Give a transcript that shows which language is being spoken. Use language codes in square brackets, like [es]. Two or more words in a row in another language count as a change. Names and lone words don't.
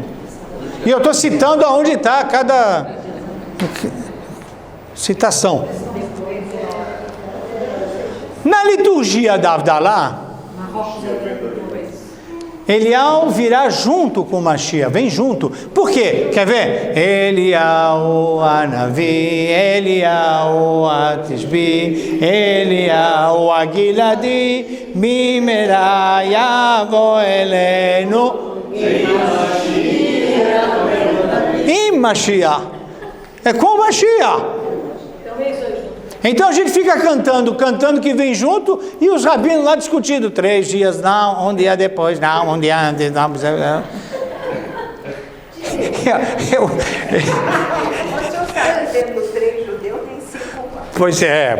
[pt] E eu estou citando aonde está cada citação. Na liturgia da Avdalá, Eliyahu virá junto com o Mashiach, vem junto. Por quê? Quer ver? [he] אליהו הנביא, אליהו התשבי, אליהו הגלעדי, במהרה יבוא אלינו. [pt] E Mashiach. É com o Mashiach. Então a gente fica cantando que vem junto, e os rabinos lá discutindo, 3 dias não, um dia depois não, um dia antes não. Mas se os caras tendo 3 judeus, tem 5